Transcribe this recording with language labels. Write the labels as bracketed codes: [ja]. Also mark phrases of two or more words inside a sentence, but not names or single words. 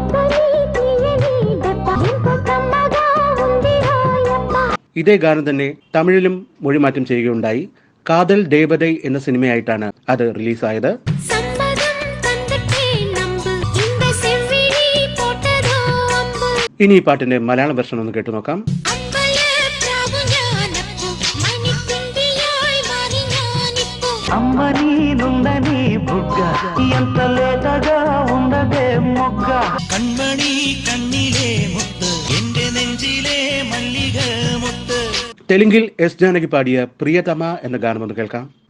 [ml] ഇതേ ഗാനം തന്നെ തമിഴിലും മൊഴിമാറ്റം ചെയ്യുകയുണ്ടായി. കാതൽ ദേവതൈ എന്ന സിനിമയായിട്ടാണ് അത് റിലീസായത്. ഇനി ഈ പാട്ടിന്റെ മലയാളം വെർഷൻ ഒന്ന് കേട്ടു നോക്കാം. [te] అమ్మ నీనుందని బుగ్గ ఎంత లేతగా ఉండదే మొగ్గ. [ml] കൺമണി കണ്ണിലെ മുത്ത് എന്റെ നെഞ്ചിലെ മല്ലിക മുത്ത്. തെലുങ്കിൽ S ജാനകി പാടിയ പ്രിയതമ എന്ന ഗാനം ഒന്ന് കേൾക്കാം.